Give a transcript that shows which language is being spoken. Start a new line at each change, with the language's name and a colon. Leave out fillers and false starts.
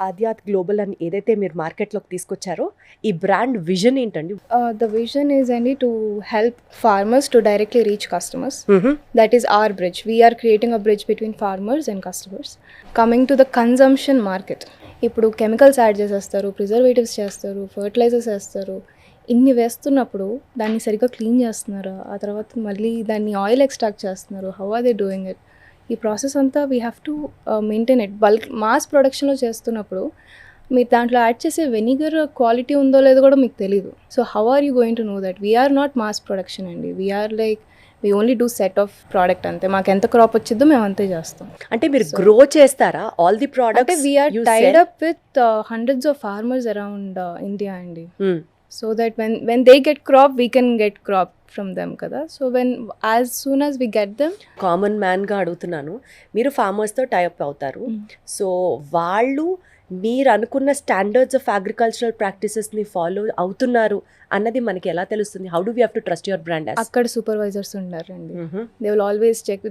Telugu: ఆద్యాత్ global అని ఏదైతే మీరు మార్కెట్లోకి తీసుకొచ్చారో ఈ బ్రాండ్ విజన్ ఏంటండి?
English: The vision is only to help farmers to directly reach customers. That is our bridge. We are creating a bridge between farmers and customers. Coming to the consumption market.
Telugu: ఇప్పుడు chemicals add చేసేస్తారు, preservatives చేస్తారు, fertilisers వేస్తారు. ఇన్ని వేస్తున్నప్పుడు దాన్ని సరిగ్గా clean చేస్తున్నారా, ఆ తర్వాత మళ్ళీ దాన్ని ఆయిల్ ఎక్స్ట్రాక్ట్ చేస్తున్నారు,
English: How are they doing it?
Telugu: ఈ ప్రాసెస్ అంతా
English: We have to maintain it.
Telugu: Bulk mass ప్రొడక్షన్లో చేస్తున్నప్పుడు మీరు దాంట్లో యాడ్ చేసే వెనిగర్ క్వాలిటీ ఉందో లేదో కూడా మీకు తెలీదు.
English: So how are you going to know that? We're not mass production అండి. We're like we only do set of product అంతే.
Telugu: మాకు ఎంత క్రాప్ వచ్చిద్దో మేము అంతే చేస్తాం. అంటే మీరు గ్రో చేస్తారా
English: all the
Telugu: అంటే
English: Products? We're tied up with hundreds of farmers around India అండి. So that when they get crop, we can get crop from them కదా. So as soon as we get them,
Telugu: common మ్యాన్గా అడుగుతున్నాను, మీరు ఫార్మర్స్తో tie up అవుతారు. So వాళ్ళు మీరు అనుకున్న standards of agricultural ప్రాక్టీసెస్ని follow అవుతున్నారు అన్నది మనకి ఎలా తెలుస్తుంది?
English: How do we have to trust your brand?
Telugu: అక్కడ సూపర్వైజర్స్ ఉన్నారండి.
English: They will always check.